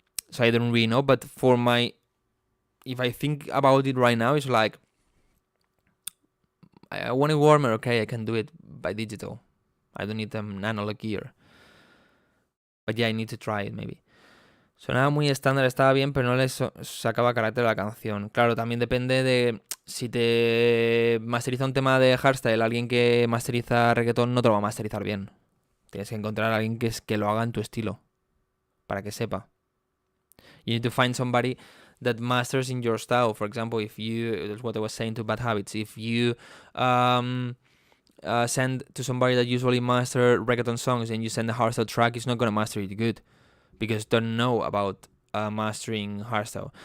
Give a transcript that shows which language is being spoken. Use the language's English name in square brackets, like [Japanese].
[English] So I don't really know, but if I think about it right now, it's like, I want it warmer, okay, I can do it by digital. I don't need an analog gear. But yeah, I need to try it, maybe. [Spanish] Sonaba muy estándar, estaba bien, pero no le sacaba carácter a la canción. Claro, también depende de si te masteriza un tema de hardstyle, alguien que masteriza reggaetón no te lo va a masterizar bien. Tienes que encontrar a alguien que lo haga en tu estilo, para que sepa. [English] You need to find somebody that masters in your style. For example, if you, that's what I was saying to Bad Habits, if you send to somebody that usually master reggaeton songs and you send a hardstyle track, it's not going to master it good because they don't know about mastering hardstyle.